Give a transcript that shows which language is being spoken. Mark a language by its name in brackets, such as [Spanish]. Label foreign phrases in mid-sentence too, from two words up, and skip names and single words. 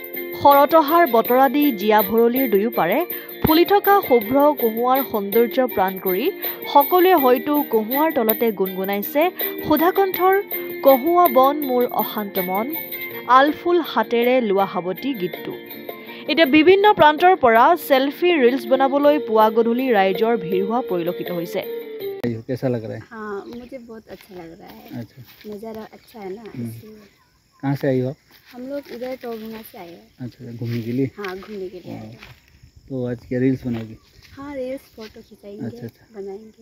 [Assamese] শৰতহাৰ বতৰাদি জীয়াভৰলীৰ দুয়োপাৰে ফুলি থকা শুভ্ৰ কহুৱাৰ সৌন্দৰ্য প্ৰাণ কৰি সকলোৱে হয়তো কহুৱাৰ তলতে গুণগুণাইছে সুধাকণ্ঠৰ কহুৱা বন মোৰ অশান্ত মন, আলফুল হাতেৰে লোৱা সাৱটি গীতটো। এতিয়া বিভিন্ন প্ৰান্তৰ পৰা সেলফি ৰিলছ বনাবলৈ পুৱা গধূলি ৰাইজৰ ভিৰ হোৱা পৰিলক্ষিত হৈছে। [Hindi] कैसा लग रहा है? हाँ, मुझे बहुत अच्छा लग रहा है। अच्छा, नज़ारा अच्छा है ना, इसलिए। कहाँ से आई हो आप? हम लोग इधर टोगुना से आए हैं। अच्छा, घूमने के लिए? हाँ, घूमने के लिए आए हैं। तो आज क्या रील्स बनाओगी? हाँ, रील्स फोटो खिंचाएंगे, अच्छा, अच्छा। बनाएंगे।